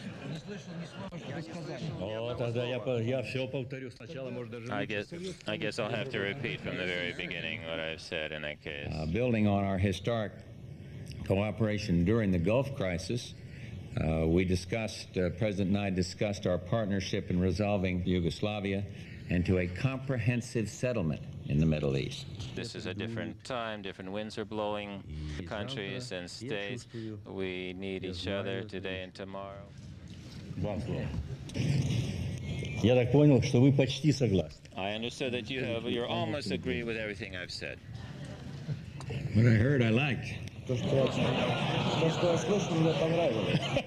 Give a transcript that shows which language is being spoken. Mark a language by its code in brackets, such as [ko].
[ru] Не слышал ни слова, что вы сказали. О, тогда я все повторю сначала, может даже. [en] I guess I'll have to repeat from the very beginning what I've said in that case. Building on our historic cooperation during the Gulf crisis, President and I discussed our partnership in resolving Yugoslavia and to a comprehensive settlement in the Middle East. This is a different time, different winds are blowing, countries and states. We need each other today and tomorrow. [ru] Вам слово. Я так понял, что вы почти согласны. [en] I understood that you almost agree with everything I've said. What I heard, I liked. [ru] То, что я слышал, мне понравилось.